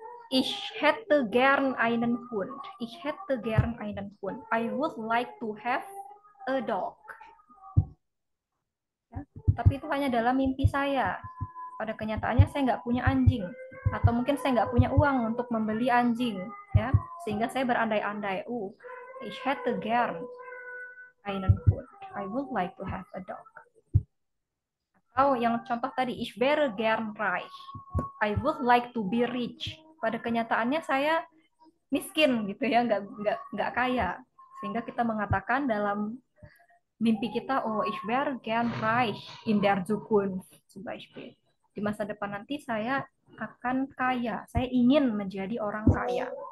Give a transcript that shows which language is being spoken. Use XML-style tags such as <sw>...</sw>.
<de>Ich hätte gern einen Hund. Ich hätte gern einen Hund.</de> <en>I would like to have a dog.</en> <id>Ya, tapi itu hanya dalam mimpi saya. Pada kenyataannya saya nggak punya anjing. Atau mungkin saya nggak punya uang untuk membeli anjing. Ya, sehingga saya berandai-andai.</id> <de>Ich hätte gern einen Hund.</de> <en>I would like to have a dog.</en> <id>Atau yang contoh tadi,</id> <de>ich wäre gern reich.</de> <en>I would like to be rich.</en> <id>Pada kenyataannya saya miskin gitu ya, nggak kaya. Sehingga kita mengatakan dalam mimpi kita,</id> <de>oh, ich wäre gern reich in der Zukunft, zum Beispiel.</de> <id>Di masa depan nanti saya akan kaya, saya ingin menjadi orang kaya.</id>